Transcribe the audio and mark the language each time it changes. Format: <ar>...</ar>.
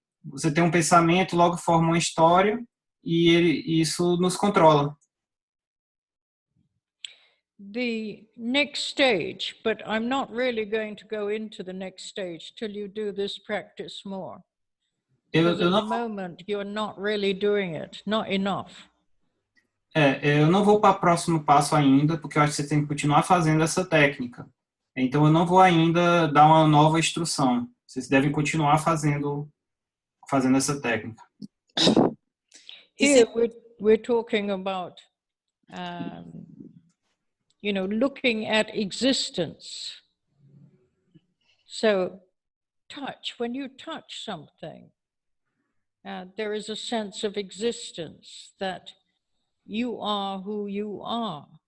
<pt>Você tem um pensamento, logo forma uma história e isso nos controla.</pt> <en>The next stage, but I'm not really going to go into the next stage till you do this practice more. Because at the moment you're not really doing it, not enough.</en> <pt>Eu não vou para o próximo passo ainda, porque eu acho que você tem que continuar fazendo essa técnica. Então eu não vou ainda dar uma nova instrução. Vocês devem continuar fazendo essa técnica.</pt> <en>Here we're talking about looking at existence. So touch, when you touch something, there is a sense of existence that you are who you are.</en>